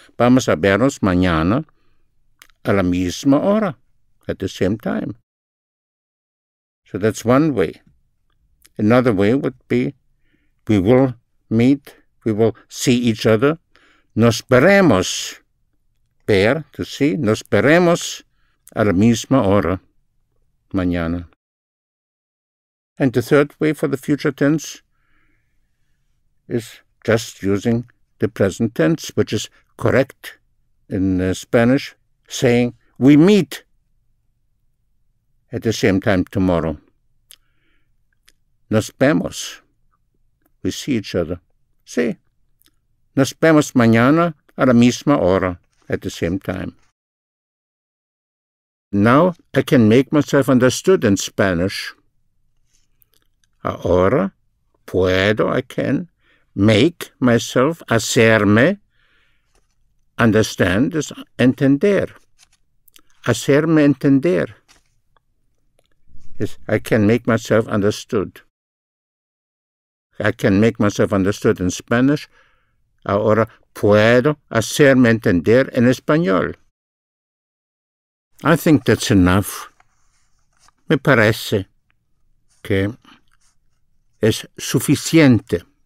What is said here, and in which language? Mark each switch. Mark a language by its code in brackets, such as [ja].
[es] Vamos a vernos mañana a la misma hora, [en] at the same time. So that's one way. Another way would be, we will meet, we will see each other. [es] Nos veremos. Ver, [en] to see. [es] Nos veremos a la misma hora, mañana. [en] And the third way for the future tense is just using the present tense, which is correct in Spanish, saying, we meet at the same time tomorrow. [es] Nos vemos. [en] We see each other. Sí. [es] Nos vemos mañana a la misma hora, [en] at the same time. Now I can make myself understood in Spanish. [es] Ahora puedo, [en] I can make myself, hacerme, understand is entender. [es] Hacerme entender [en] is I can make myself understood. I can make myself understood in Spanish. [es] Ahora puedo hacerme entender en español. [en] I think that's enough. [es] Me parece que es suficiente.